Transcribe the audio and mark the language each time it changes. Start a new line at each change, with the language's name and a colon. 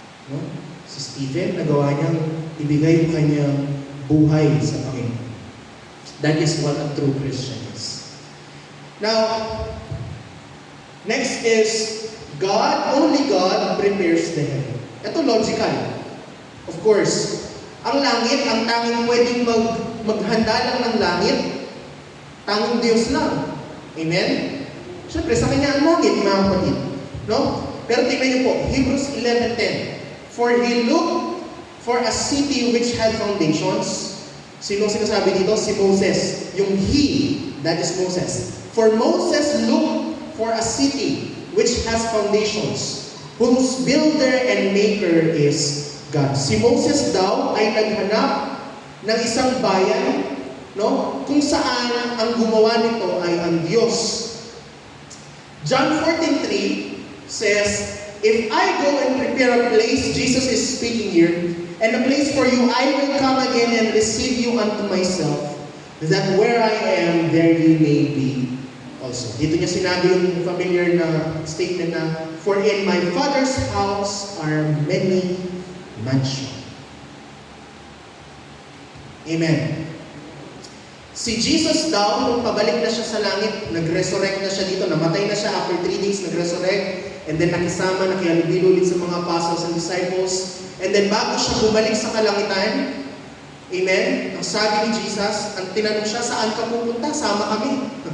Filipino: No? Si Stephen, nagawa niyang ibigay ang kanyang buhay sa Panginoon.
English: That is what a true Christian is. Now, next is, only God prepares the heaven. Ito logical.
Filipino: Of course, ang langit, ang tanging pwedeng maghanda lang ng langit, tanging Diyos lang. Amen? Siyempre, sa kanya ang langit, mga kapatid. No? Pero tingnan niyo po, Hebrews 11:10.
English: For he looked for a city which had foundations.
Filipino: Sino sinasabi dito?
English: Si Moses. Yung he, that is Moses. For Moses looked for a city which has foundations, whose builder and maker is God.
Filipino: Si Moses daw ay naghanap ng isang bayan, no, kung saan ang gumawa nito ay ang Diyos.
English: John 14:3 says, if I go and prepare a place, Jesus is speaking here, and a place for you, I will come again and receive you unto myself, that where I am, there you may be also.
Filipino: Dito niya sinabi yung familiar na statement na,
English: for in my Father's house are many mansions.
Filipino: Amen. Si Jesus daw, nung pabalik na siya sa langit, nag-resurrect na siya dito, namatay na siya after 3 days, nag-resurrect, and then nakisama, nakihalubilo ulit sa mga apostles and disciples, and then bago siya bumalik sa kalangitan, amen, ang sabi ni Jesus, ang tinanong siya, saan ka pupunta? Sama kami.